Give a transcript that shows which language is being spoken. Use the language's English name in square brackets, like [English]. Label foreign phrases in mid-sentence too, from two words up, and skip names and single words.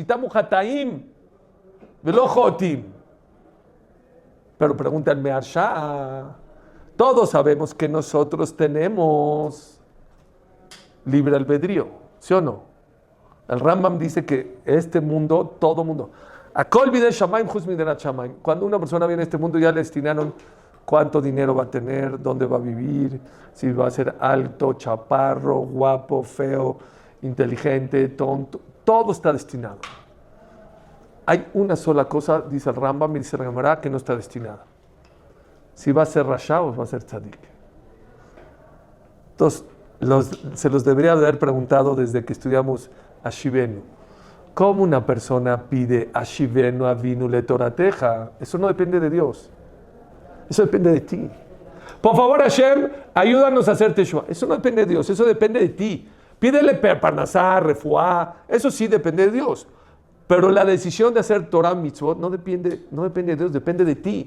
[Hebrew] יתמו חטאים, ולא חוטאים. [Spanish] Pero pregúntame a Shah. Todos sabemos que nosotros tenemos libre albedrío, ¿sí o no? El Rambam dice que este mundo, todo mundo, [Hebrew] הכל בידי שמים חוץ מיראת שמים. [Spanish] Cuando una persona viene a este mundo ya le destinaron cuánto dinero va a tener, dónde va a vivir, si va a ser alto, chaparro, guapo, feo, inteligente, tonto, todo está destinado. Hay una sola cosa, dice el Rambam, dice la Gemara, que no está destinada. Si va a ser rasha o va a ser tzadik. Entonces, se los debería haber preguntado desde que estudiamos Ashivenu. ¿Cómo una persona pide [Hebrew] השיבנו אבינו לתורתך? [Spanish] Eso no depende de Dios. Eso depende de ti. Por favor, Hashem, ayúdanos a hacer Teshuvah. Eso no depende de Dios, eso depende de ti. Pídele [Hebrew] פרנסה, רפואה, [Spanish] eso sí depende de Dios. Pero la decisión de hacer [Hebrew] תורה מצוות [Spanish] no depende de Dios, depende de ti.